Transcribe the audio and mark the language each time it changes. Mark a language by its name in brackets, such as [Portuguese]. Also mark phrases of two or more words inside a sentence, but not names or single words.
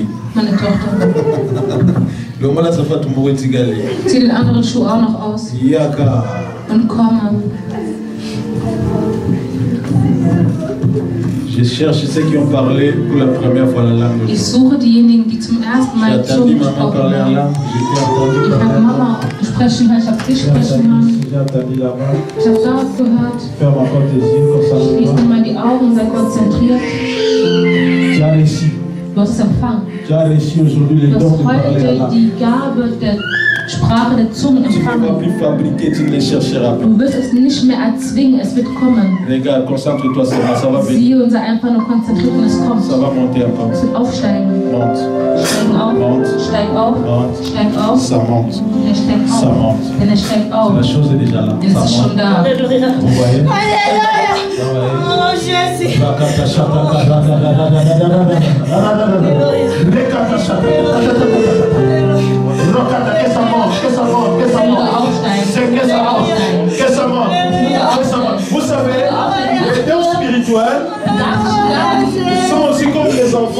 [German] Meine Tochter. Zieh den anderen Schuh auch noch aus. Und komme. [French] Je cherche ceux qui ont parlé pour la première fois la langue. [German] Ich suche diejenigen, die zum ersten Mal Zunge gesprochen haben. Ich habe Mama sprechen hören, ich habe dich sprechen hören. Ich habe dort gehört. Schließ mal die Augen, sei konzentriert. Du hast es empfangen. Du hast heute die Gabe der Sprache der Zunge empfangen. Du wirst es nicht mehr erzwingen, es wird kommen. Siehe und sei einfach nur konzentriert und es kommt. Es wird aufsteigen. Steig auf, steig auf, steig auf. Er steigt auf. Denn er steigt auf. Denn es ist schon da. [French] Oh, Jésus. Vous savez, les dons spirituels sont aussi comme les enfants.